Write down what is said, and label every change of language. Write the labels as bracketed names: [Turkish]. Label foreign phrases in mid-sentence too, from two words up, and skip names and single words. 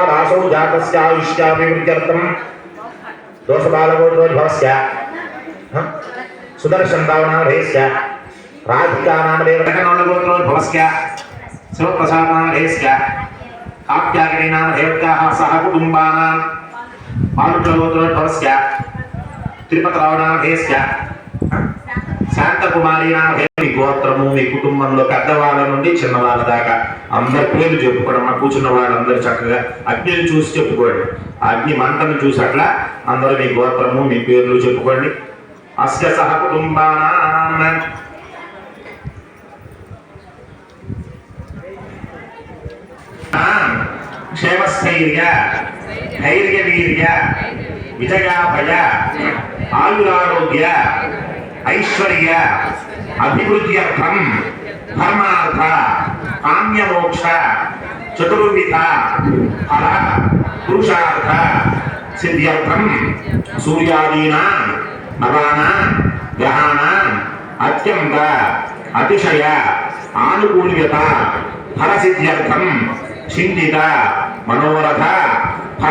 [Sanskrit] रासौ जातस्य आयुष्याभिवृद्ध्यर्थं दोषबालगोत्रोद्भवस्य सुदर्शन नामधेयस्य राधिका नामधेयवत्याः शिवप्रसाद नामधेयस्य कात्यायनी नामधेयवत्याः सह कुटुम्बानां मारुतगोत्रोद्भवस्य तिरुपतिराव नामधेयस्य [Telugu] శాంతకుమారి నామధేయ గోత్రము మీ కుటుంబంలో పెద్దవాళ్ళ నుండి చిన్నవాళ్ళ దాకా అందరి పేర్లు చెప్పుకోవడం కూర్చున్న వాళ్ళందరూ చక్కగా అగ్నిని చూసి చెప్పుకోండి అగ్ని మంటను చూసి అట్లా అందరూ మీ గోత్రము మీ పేర్లు చెప్పుకోండి [Sanskrit] అస్య సహ కుటుంబానాం క్షేమస్థైర్య ధైర్య వీర్య విజయాభయ ఆయురారోగ్య ऐश्वर्य अभिवृद्ध्यर्थं धर्मार्थ काम्यमोक्ष चतुर्विध फल पुरुषार्थ सिद्ध्यर्थं सूर्यादीनां नवानां ग्रहाणां अत्यंत अतिशय आनुकूल्यता फल सिद्ध्यर्थं चिन्तित मनोरथ फल